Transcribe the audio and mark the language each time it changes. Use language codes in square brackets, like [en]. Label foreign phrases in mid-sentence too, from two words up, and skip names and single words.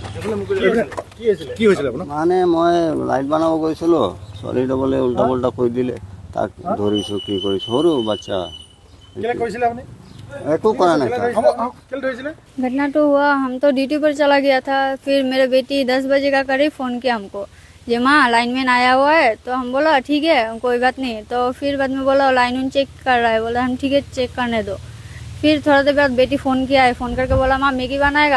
[as] মানে মই লাইট বনাব গৈছিলোঁ, ছোৱালীটো বোলে উল্টা পুল্টা কৈ দিলে, তাক ধৰিছোঁ, কি কৰিছোঁ, সৰু বাচ্চা। একো কৰা নাই। [hi] घटना तो हुआ, हम तो ड्यूटी पर चला गया था, फिर मेरे बेटी 10 बजे का करीब फ़ोन किया हमको, ये माँ लाइनमैन आया हुआ है। तो हम बोला ठीक है कोई बात नहीं। तो फिर बाद में बोला लाइन चेक कर रहा है, बोला हम ठीक है चेक करने दो। फिर थोड़ा देर बाद बेटी फ़ोन किया है, फ़ोन करके बोला माँ मैगी बनाएगा।